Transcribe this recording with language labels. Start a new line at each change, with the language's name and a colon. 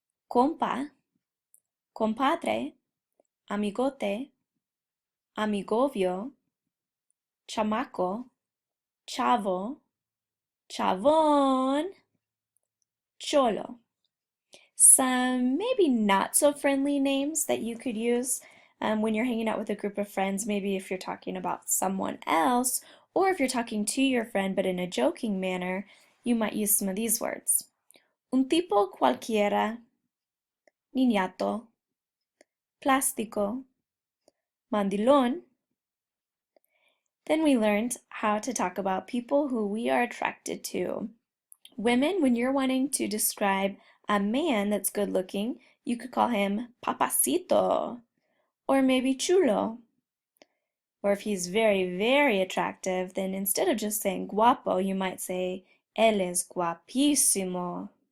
Spanish: Compa, compadre, amigote, amigovio, chamaco, chavo, chavón, cholo.
English: Some maybe not so friendly names that you could use when you're hanging out with a group of friends, maybe if you're talking about someone else, or if you're talking to your friend but in a joking manner, you might use some of these words.
Spanish: Un tipo cualquiera, niñato, plástico, mandilón.
English: Then we learned how to talk about people who we are attracted to. Women, when you're wanting to describe a man that's good looking, you could call him papacito, or maybe chulo. Or if he's very, very attractive, then instead of just saying guapo, you might say,
Spanish: él es guapísimo.